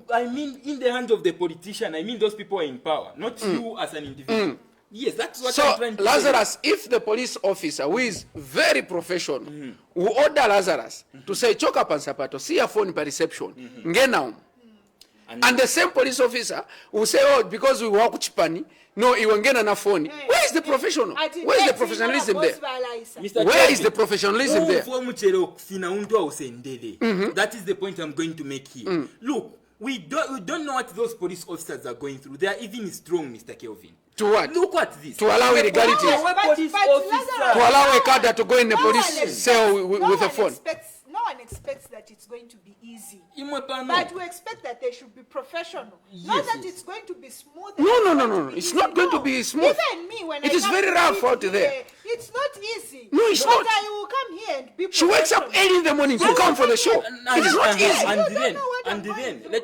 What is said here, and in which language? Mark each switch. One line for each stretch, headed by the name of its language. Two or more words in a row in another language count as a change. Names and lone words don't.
English: I mean, in the hands of the politician. I mean, those people are in power, not you as an individual. Yes, that's what So I'm trying to Lazarus, if the police officer who is very professional will order Lazarus to say
Bemba: choka pansapato,
English: see a phone by reception, ngena and the same police officer will say, oh, because we walk chipani,
Bemba: no, iwangena na phone.
English: Where is the professional? Where is the professionalism there? Mr. Where is Chairman, the professionalism there? That is the point I'm going to make here. Look, we don't know what those police officers are going through. They are even strong, Mr. Kelvin. To what? Look at this. To allow illegality. Police officer. To allow a cadre to go in the No police one expects- cell with a phone. No one expects that it's going to be easy.
Bemba: Imwe pano.
English: But we expect that they should be professional. Not Yes, that yes. it's going to be smooth. No. It's not going to be smooth. Even me, when It I is come very to rough meet out here, there. It's not easy. No, it's but not. I will come here and be She wakes up professional. early in the morning to come for the show. It is not easy. You don't know what I'm going through.